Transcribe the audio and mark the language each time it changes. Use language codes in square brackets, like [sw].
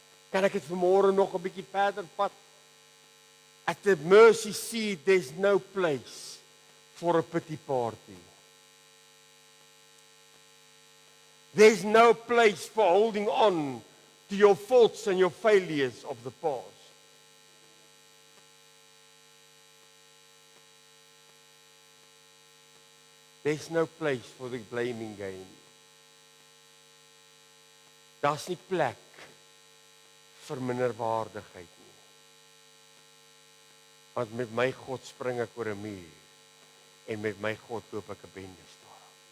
[af] Kan ek dit vanmôre nog 'n bietjie verder vat? [en] At the mercy seat, there's no place for a pity party. There's no place for holding on to your faults and your failures of the past. There's no place for the blaming game. [af] Daar's nie plek vir minderwaardigheid nie. Want met my God spring ek oor 'n muur en met my God loop ek 'n bendestorm.